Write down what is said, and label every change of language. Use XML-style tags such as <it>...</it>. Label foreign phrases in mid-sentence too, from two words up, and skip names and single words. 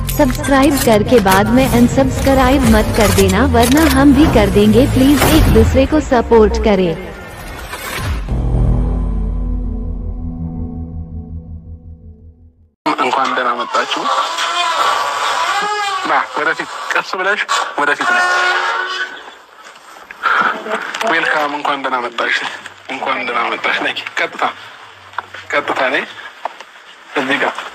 <hi>सब्सक्राइब करके बाद में अनसब्सक्राइब मत कर देना वरना हम भी कर देंगे। प्लीज एक दूसरे को सपोर्ट करें।</hi> <am>እንኳን ደህና መጣችሁ። ና ወደፊት ቀስ ብለሽ ወደፊት ነው። ዌልካም እንኳን ደህና መጣሽ። እንኳን ደህና መጣሽ። ነይ ቀጥታ ነይ። እዚህ ጋር</am>